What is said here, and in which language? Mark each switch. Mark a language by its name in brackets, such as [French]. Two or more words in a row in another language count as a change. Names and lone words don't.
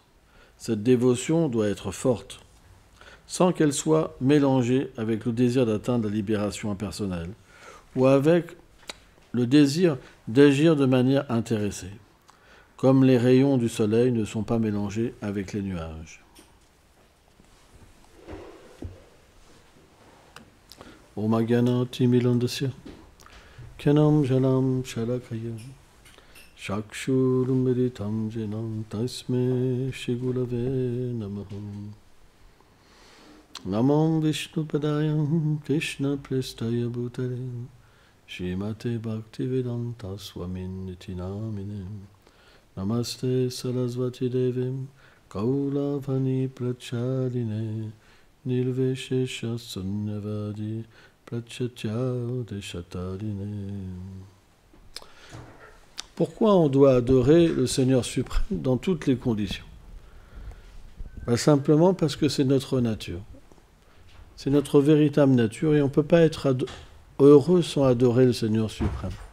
[French] Cette dévotion doit être forte, sans qu'elle soit mélangée avec le désir d'atteindre la libération impersonnelle, ou avec le désir d'agir de manière intéressée, comme les rayons du soleil ne sont pas mélangés avec les nuages. [Sanskrit] Om Gyanati Milandasya Kyanam Jalam Shalakaya Shakshurumiritam Jenam Tasme Shigulave Namaham Namam Vishnu Padayam Krishna Prestaya Bhutale Shrimate Bhaktivedanta Swamin Nitinamine Namaste Sarasvati Devim Kaulavani Prachadine Nirveshesha Sunyavadi Prachatya Deshatarine. [French] Pourquoi on doit adorer le Seigneur suprême dans toutes les conditions? Simplement parce que c'est notre nature. C'est notre véritable nature et on ne peut pas être heureux sans adorer le Seigneur suprême.